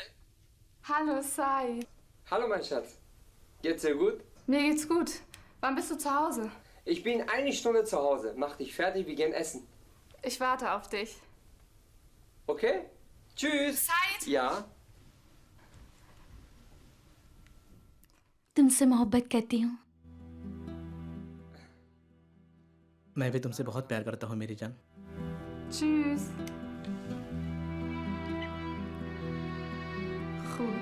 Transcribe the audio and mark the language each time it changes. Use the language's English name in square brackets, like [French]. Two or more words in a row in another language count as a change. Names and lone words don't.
[German] Hallo, Sai. Hallo, mein Schatz. Geht's dir gut? Mir geht's gut. Wann bist du zu Hause? Ich bin eine Stunde zu Hause. Mach dich fertig, wir gehen essen. Ich warte auf dich. Okay? Tschüss. Said? Ja? [Hindi] तुमसे मोहब्बत करती हूँ। मैं भी तुमसे बहुत प्यार करता हूँ मेरी जान। [German] Tschüss. Goed.